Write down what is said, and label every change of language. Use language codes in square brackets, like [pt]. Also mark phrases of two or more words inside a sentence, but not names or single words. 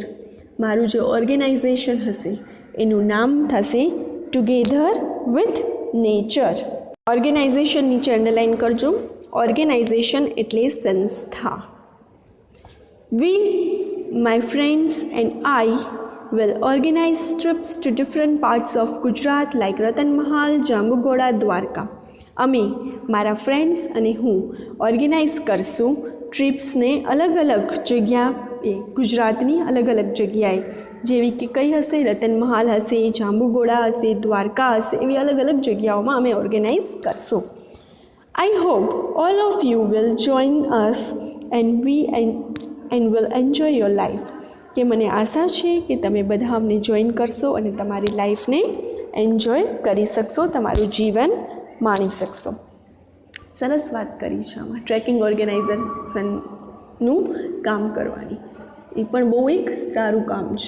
[gu] મારું જે ઓર્ગેનાઇઝેશન હશે એનું નામ થશે ટુગેધર વિથ નેચર. ઓર્ગેનાઇઝેશન નીચે અંડરલાઇન કરજો. ઓર્ગેનાઇઝેશન એટલે સંસ્થા. [en] We, my friends and I will organize trips to different parts of Gujarat like Ratan Mahal, Jambugoda, Dwarka. [gu] અમે મારા ફ્રેન્ડ્સ અને હું ઓર્ગેનાઇઝ કરશું ટ્રીપ્સને અલગ અલગ જગ્યાએ, ગુજરાતની અલગ અલગ જગ્યાએ, જેવી કે કઈ હશે? રતન મહાલ હશે, જાંબુગોડા હશે, દ્વારકા હશે, એવી અલગ અલગ જગ્યાઓમાં અમે ઓર્ગેનાઇઝ કરશું. [en] I hope all of you will join us and will enjoy your life. [gu] કે મને આશા છે કે તમે બધા અમને જોઈન કરશો અને તમારી લાઈફને એન્જોય કરી શકશો, તમારું જીવન માણી શકશો. સરસ વાત કરી છે આમાં [en] trekking organizationnu [gu] કામ કરવાની. એ પણ બહુ એક સારું કામ છે.